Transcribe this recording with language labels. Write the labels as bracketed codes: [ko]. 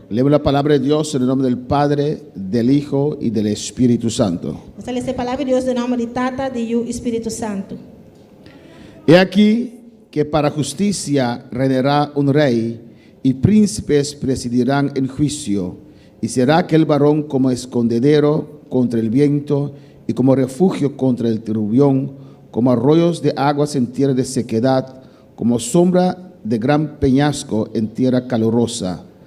[es] Leemos la palabra de Dios en el nombre del Padre, del Hijo y del Espíritu Santo. [pt] Vamos a ler a palavra de Deus em nome de Tata, de Hijo e Espírito Santo. [es] He aquí que para justicia reinará un rey y príncipes presidirán en juicio, y será aquel varón como escondedero contra el viento y como refugio contra el turbión, como arroyos de aguas en tierra de sequedad, como sombra de gran peñasco en tierra calurosa.